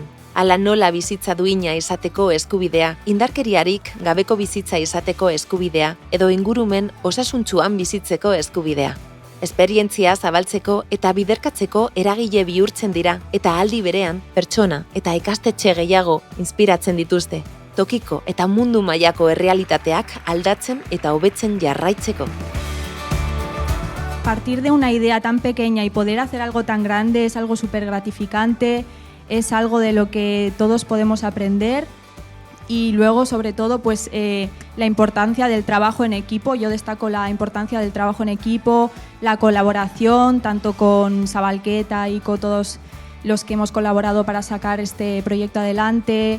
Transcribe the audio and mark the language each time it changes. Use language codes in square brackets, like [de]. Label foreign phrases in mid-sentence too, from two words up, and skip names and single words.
[eu] Hala nola bizitza duina izateko eskubidea, indarkeriarik gabeko bizitza izateko eskubidea edo ingurumen osasuntsuan bizitzeko eskubidea. Esperientzia zabaltzeko eta biderkatzeko eragile bihurtzen dira eta aldi berean pertsona eta ikastetxe gehiago inspiratzen dituzte, tokiko eta mundu mailako errealitateak aldatzen eta hobetzen jarraitzeko. [es] Partir de una idea tan pequeña y poder hacer algo tan grande es algo súper gratificante. Es algo de lo que todos podemos aprender y luego, sobre todo, la importancia del trabajo en equipo. Yo destaco la importancia del trabajo en equipo, la colaboración, tanto con Zabalketa y con todos los que hemos colaborado para sacar este proyecto adelante.